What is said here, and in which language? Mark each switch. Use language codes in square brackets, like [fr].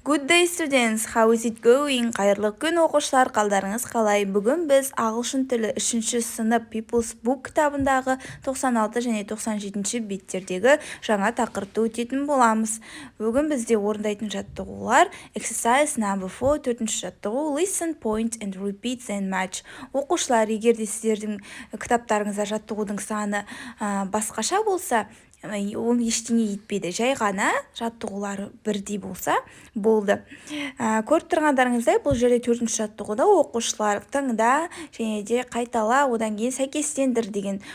[en] Good day students, how is it going? [kk] Қайырлы күн оқушылар, қалдарыңыз қалай? Бүгін біз ағылшын тілі 3-ші сынып People's Book кітабындағы 96 және 97-ші беттердегі жаңа тақырыпты өтетін боламыз. Бүгін бізде орындайтын жаттығулар Exercise number 4, 4-ші жаттығу [en] Listen, point and repeat then match. [kk] Оқушылар, егер де сіздердің кітаптарыңызда жаттығудың саны басқаша болса, ол ештеңе етпейді, жай ғана жаттығулары бірдей болса болды. Көріп тұрғандарыңыздай, бұл жерде 4-ші жаттығуда оқушылар тыңда және де қайтала, одан кейін сәйкестендір деген.